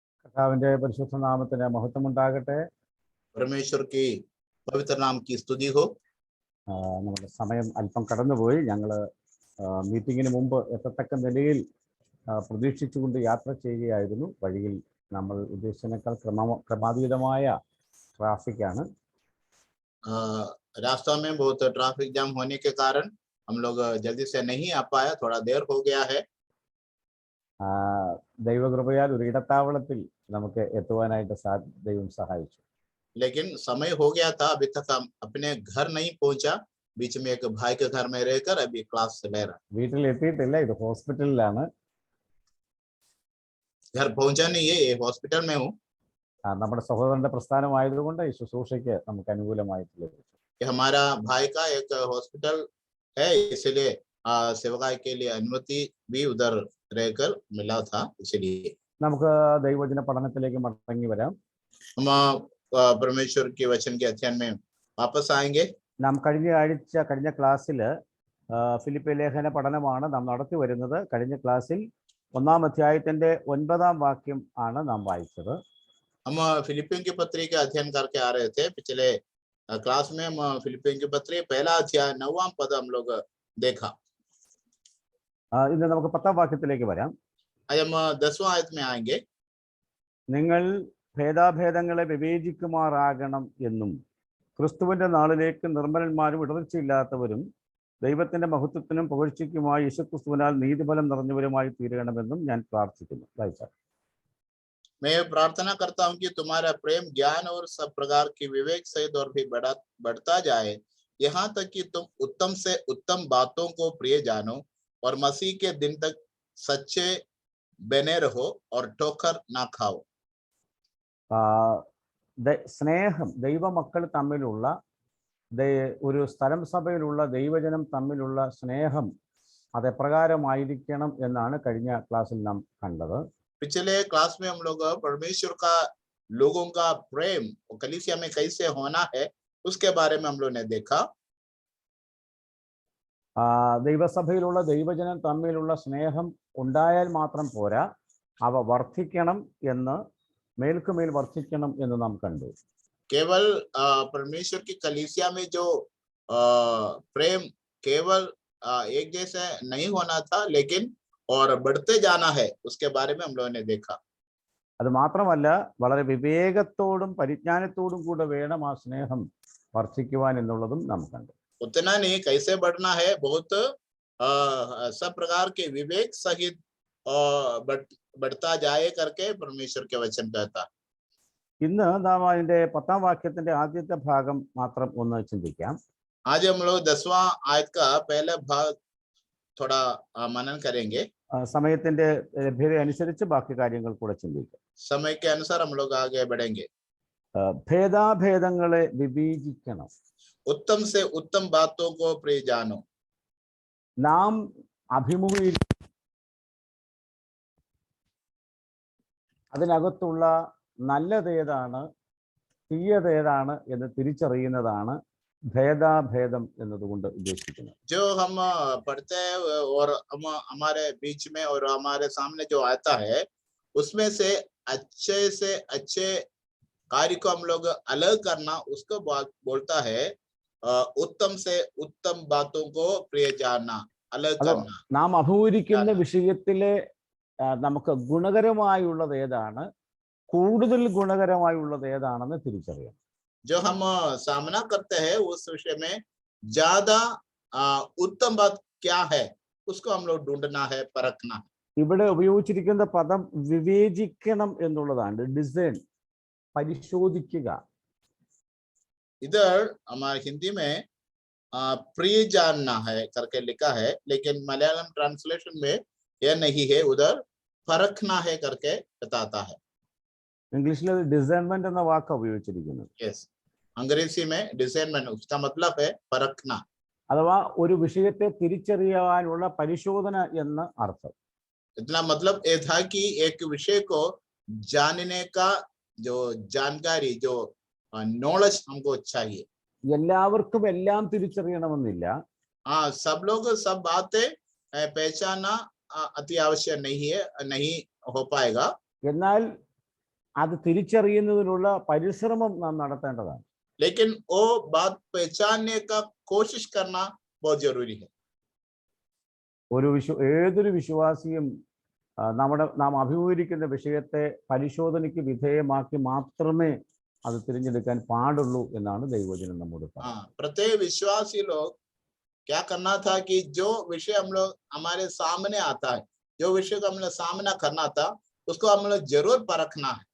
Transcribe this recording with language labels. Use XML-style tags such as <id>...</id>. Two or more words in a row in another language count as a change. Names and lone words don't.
<ml>കർത്താവിന്റെ പരിശുദ്ധ നാമത്തിന് മഹത്വമുണ്ടാകട്ടെ.</ml> <hi>परमेश्वर के पवित्र नाम की स्तुति हो।</hi> <ml>നമ്മുടെ സമയം അല്പം കടന്നുപോയി. ഞങ്ങൾ മീറ്റിങ്ങിന് മുമ്പ് എത്തത്തക്ക നിലയിൽ പ്രതീക്ഷിച്ചുകൊണ്ട് യാത്ര ചെയ്യുകയായിരുന്നു. വഴിയിൽ നമ്മൾ ഉദ്ദേശിച്ചതിനേക്കാൾ ക്രമാതീതമായ ട്രാഫിക്കാണ്.</ml> <hi>रास्ता में बहुत ट्रैफिक जाम होने के कारण हम लोग जल्दी से नहीं आ पाया, थोड़ा देर हो गया है।</hi> <ml>ദൈവകൃപയാൽ ഒരു ഇടത്താവളത്തിൽ നമുക്ക് എത്തുവാനായിട്ട് ദൈവം സഹായിച്ചു.</ml> <hi>लेकिन समय हो गया था, अभी तक हम अपने घर नहीं पहुंचा। बीच में एक भाई के घर में रहकर अभी क्लास ले रहा।</hi> <ml>വീട്ടിൽ എത്തിയിട്ടില്ല, ഇത് ഹോസ്പിറ്റലിലാണ്.</ml> <hi>घर पहुंचा नहीं है, ये हॉस्पिटल में हूँ।</hi> <ml>നമ്മുടെ സഹോദരന്റെ പ്രസ്ഥാനമായതുകൊണ്ട് ഈ ശുശ്രൂഷയ്ക്ക് നമുക്ക് അനുകൂലമായിട്ട് ലഭിച്ചു.</ml> <hi>हमारा भाई का एक हॉस्पिटल है, इसलिए सेवकाई के लिए अनुमति भी उधर रहकर मिला था, इसलिए</hi> <ml>നമുക്ക് ദൈവവചന പഠനത്തിലേക്ക് മടങ്ങി വരാം.</ml> <hi>हम परमेश्वर के वचन के अध्ययन में वापस आएंगे.</hi> <ml>നാം കഴിഞ്ഞ ക്ലാസ്സിൽ ഫിലിപ്പി ലേഖന പഠനമാണ് നാം നടത്തി വരുന്നത്. കഴിഞ്ഞ ക്ലാസ്സിൽ 1-ാം അധ്യായത്തിന്റെ 9-ാം വാക്യം ആണ് നാം വായിച്ചത്.</ml> <hi>हम फिलिपियों की पत्री का अध्ययन करके आ रहे थे. पिछले क्लास में हम फिलिपियों की पत्री 1 अध्याय 9वां पद हम लोग देखा.</hi> <ml>ഇന്ന് നമുക്ക് 10-ാം വാക്യത്തിലേക്ക് വരാം.</ml> <hi>आज हम 10वां आयत में आएंगे.</hi> <ml>നിങ്ങൾ ഭേദാഭേദങ്ങളെ വിവേചിക്കുമാറാകണം എന്നും ക്രിസ്തുവിന്റെ നാളിലേക്ക് നിർമ്മലന്മാരും ഇടർച്ചയില്ലാത്തവരും ദൈവത്തിന്റെ മഹത്വത്തിനും പുകഴ്ചയ്ക്കുമായി യേശുക്രിസ്തുവിനാൽ നീതിഫലം നിറഞ്ഞവരുമായി തീരണമെന്നും ഞാൻ പ്രാർത്ഥിക്കുന്നു. വായിച്ചാൽ</ml> <hi>मैं प्रार्थना करता हूं कि तुम्हारा प्रेम ज्ञान और सब प्रकार की विवेक सहित और भी बढ़ता जाए, यहाँ तक कि तुम उत्तम से उत्तम बातों को प्रिय जानो और मसीह के दिन तक सच्चे बने रहो और ठोकर ना खाओ.</hi> <ml>സ്നേഹം, ദൈവമക്കൾ തമ്മിലുള്ള ഒരു സ്ഥലം സഭയിലുള്ള ദൈവജനം തമ്മിലുള്ള സ്നേഹം അതെപ്രകാരമായിരിക്കണം എന്നാണ് കഴിഞ്ഞ ക്ലാസ്സിൽ നാം കണ്ടത്.</ml> <hi>पिछले क्लास में हम लोग परमेश्वर का लोगों का प्रेम कलीसिया में कैसे होना है उसके बारे में हम लोग ने देखा.</hi> <ml>ദൈവസഭയിലുള്ള ദൈവജനം തമ്മിലുള്ള സ്നേഹം ഉണ്ടായാൽ മാത്രം പോരാ, അവ വർദ്ധിക്കണം എന്ന്, മേൽക്കുമേൽ വർദ്ധിക്കണം എന്ന് നാം കണ്ടു.</ml> <hi>केवल परमेश्वर की कलीसिया में जो प्रेम केवल एक जैसे नहीं होना था, लेकिन और बढ़ते जाना है, उसके बारे में हम लोगों ने देखा.</hi> <ml>അത് മാത്രമല്ല, വളരെ വിവേകത്തോടും പരിജ്ഞാനത്തോടും കൂടെ വേണം ആ സ്നേഹം വർദ്ധിക്കുവാൻ എന്നുള്ളതും നാം കണ്ടു.</ml> <hi>उतना नहीं, कैसे बढ़ना है, बहुत सब प्रकार के विवेक सहित बढ़ता जाए करके परमेश्वर के वचन कहता.</hi> <ml>ഇന്ന് നാം അതിന്റെ 10-ാം വാക്യത്തിന്റെ ആദ്യത്തെ ഭാഗം മാത്രം ഒന്ന് ചിന്തിക്കാം.</ml> <hi>आज हम लोग 10वां आयत का पहला भाग थोड़ा मनन करेंगे.</hi> <ml>സമയത്തിന്റെ ലഭ്യത അനുസരിച്ച് ബാക്കി കാര്യങ്ങൾ കൂടെ ചിന്തിക്കാം.</ml> <hi>समय के अनुसार हम लोग आगे बढ़ेंगे.</hi> <ml>ഭേദാഭേദങ്ങളെ വിവേചിക്കണം.</ml> <hi>उत्तम से उत्तम बातों को प्रिय जानो.</hi> <ml>നാം അതിനകത്തുള്ള നല്ലതേതാണ് തീയതേതാണ് എന്ന് തിരിച്ചറിയുന്നതാണ് ഭേദാഭേദം എന്നതുകൊണ്ട് ഉദ്ദേശിക്കുന്നത്.</ml> <hi>जो हम पढ़ते हैं और हम हमारे बीच में और हमारे सामने जो आता है, उसमें से अच्छे कार्य को हम लोग अलग करना, उसको बोलता है उत्तम से उत्तम बातों को प्रिय जानना, अलग करना.</hi> <ml>നാം അഭിമുഖീകരിക്കുന്ന വിഷയത്തിലെ നമുക്ക് ഗുണകരമായുള്ളത് ഏതാണ്, കൂടുതൽ ഗുണകരമായുള്ളത് ഏതാണെന്ന് തിരിച്ചറിയണം.</ml> <hi>जो हम सामना करते हैं उस विषय में ज्यादा उत्तम बात क्या है, उसको हम लोग ढूंढना है, परखना है.</hi> <ml>ഇവിടെ ഉപയോഗിച്ചിരിക്കുന്ന പദം വിവേചിക്കണം എന്നുള്ളതാണ്. ഡിസൈൻ, പരിശോധിക്കുക.</ml> <hi>इधर हमारे हिंदी में प्रिय जानना है करके लिखा है, लेकिन मलयालम ट्रांसलेशन में यह नहीं है, उधर परखना है करके बताता है.</hi> <ml>ഇംഗ്ലീഷിൽ ഡിസൈൻമെന്റ് എന്ന വാക്ക് ഉപയോഗിച്ചിരിക്കുന്നത്. Yes,</ml> <hi>अंग्रेजी में डिसर्नमेंट, उसका मतलब है परखना.</hi> <ml>അഥവാ ഒരു വിഷയത്തെ തിരിച്ചറിയാനുള്ള പരിശോധന എന്ന് അർത്ഥം.</ml> <hi>इतना मतलब ये था कि एक विषय को जानने का जो जानकारी, जो नॉलेज हमको चाहिए.</hi> <ml>എല്ലാവർക്കും എല്ലാം തിരിച്ചറിയണമെന്നില്ല.</ml> <hi>सब लोग सब बातें पहचानना अति आवश्यक नहीं है, नहीं हो पाएगा.</hi> <ml>എന്നാൽ അത് തിരിച്ചറിയുന്നതിനുള്ള പരിശ്രമം നാം നടത്തേണ്ടതാണ്.</ml> <hi>लेकिन वो बात पहचानने का कोशिश करना बहुत जरूरी है.</hi> <ml>ഏതൊരു വിശ്വാസിയും നാം അഭിമുഖീകരിക്കുന്ന വിഷയത്തെ പരിശോധനയ്ക്ക് വിധേയമാക്കി മാത്രമേ അത് തിരഞ്ഞെടുക്കാൻ പാടുള്ളൂ എന്നാണ് ദൈവവചനം നമ്മോട് പറയുന്നത്.</ml> <hi>प्रत्येक विश्वासी लोग क्या करना था कि जो विषय हम लोग हमारे सामने आता है, जो विषय को हम लोग सामना करना था, उसको हम लोग जरूर परखना है.</hi>